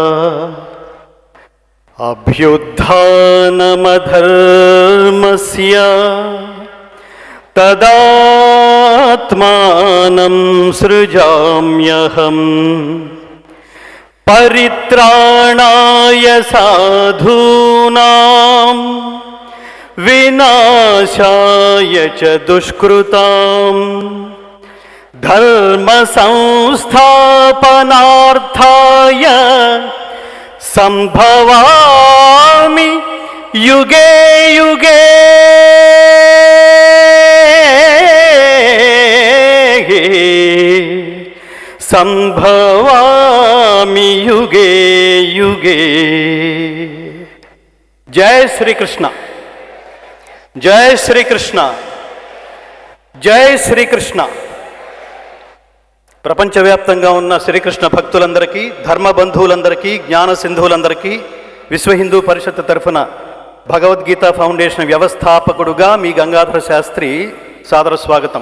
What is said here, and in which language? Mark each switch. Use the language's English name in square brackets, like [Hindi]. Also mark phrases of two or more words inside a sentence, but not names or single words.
[Sanskrit] అభ్యుత్థానమధర్మస్య తదాత్మానం సృజామ్యహం పరిత్రాణాయ సాధూనాం వినాశాయ చ దుష్కృతాం ధర్మ సంస్థాపనార్థాయ సంభవామి యుగే యుగే సంభవామి యుగే యుగే. [Telugu] జై శ్రీకృష్ణ, జై శ్రీకృష్ణ, జై శ్రీకృష్ణ. ప్రపంచవ్యాప్తంగా ఉన్న శ్రీకృష్ణ భక్తులందరికీ, ధర్మ బంధువులందరికీ, జ్ఞాన సింధువులందరికీ విశ్వ హిందూ పరిషత్ తరఫున భగవద్గీత ఫౌండేషన్ వ్యవస్థాపకుడుగా మీ గంగాధర శాస్త్రి సాదర స్వాగతం.